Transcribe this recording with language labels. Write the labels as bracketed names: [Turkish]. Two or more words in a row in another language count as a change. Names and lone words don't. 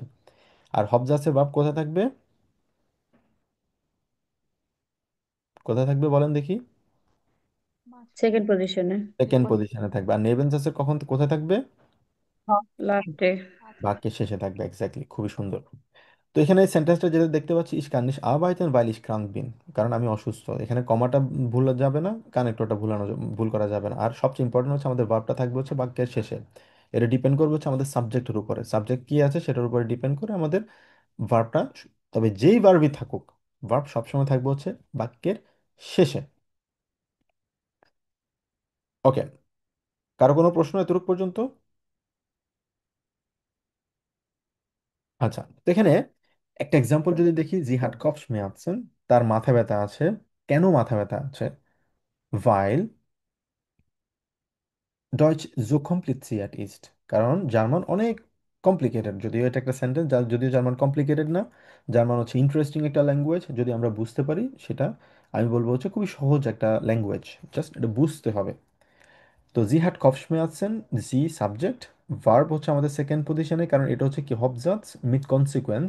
[Bangla] আর হবজাসের ভার্ব কোথায় থাকবে, কোথায় থাকবে বলেন দেখি? মাঝখানে। সেকেন্ড পজিশনে। সেকেন্ড পজিশনে থাকবে। আর নেবেনজাসের কখন কোথায় থাকবে, লাস্টে। আচ্ছা। বাক্যের শেষে থাকবে। এক্স্যাক্টলি, খুবই সুন্দর। তো এখানে এই সেন্টেন্সটা যেটা দেখতে পাচ্ছি, [German] Ich kann nicht arbeiten weil ich krank bin, [Bangla] কারণ আমি অসুস্থ। এখানে কমাটা ভুল যাবে না, কানেক্টরটা ভুল করা যাবে না। আর সবচেয়ে ইম্পর্টেন্ট হচ্ছে আমাদের ভার্বটা থাকবে হচ্ছে বাক্যের শেষে। এটা ডিপেন্ড করবে হচ্ছে আমাদের সাবজেক্টের উপরে, সাবজেক্ট কি আছে সেটার উপরে ডিপেন্ড করে আমাদের ভার্বটা। তবে যেই ভার্বই থাকুক, ভার্ব সবসময় থাকবে হচ্ছে বাক্যের শেষে। ওকে, কারো কোনো প্রশ্ন এতটুকু পর্যন্ত? আচ্ছা, তো এখানে একটা এক্সাম্পল যদি দেখি, [German] Sie hat Kopf, [Bangla] তার মাথা ব্যথা আছে। কেন মাথা ব্যথা আছে? [German] weil Deutsch so kompliziert ist, [Bangla] কারণ জার্মান অনেক কমপ্লিকেটেড। যদিও এটা একটা সেন্টেন্স, যদিও জার্মান কমপ্লিকেটেড না, জার্মান হচ্ছে ইন্টারেস্টিং একটা ল্যাঙ্গুয়েজ। যদি আমরা বুঝতে পারি সেটা, আমি বলবো হচ্ছে খুবই সহজ একটা ল্যাঙ্গুয়েজ, জাস্ট এটা বুঝতে হবে। তো [German] Sie hat Kopf, [Bangla] জি সাবজেক্ট, ভার্ব হচ্ছে আমাদের সেকেন্ড পজিশনে, কারণ এটা হচ্ছে কি [German] Hauptsatz mit Konsequenz.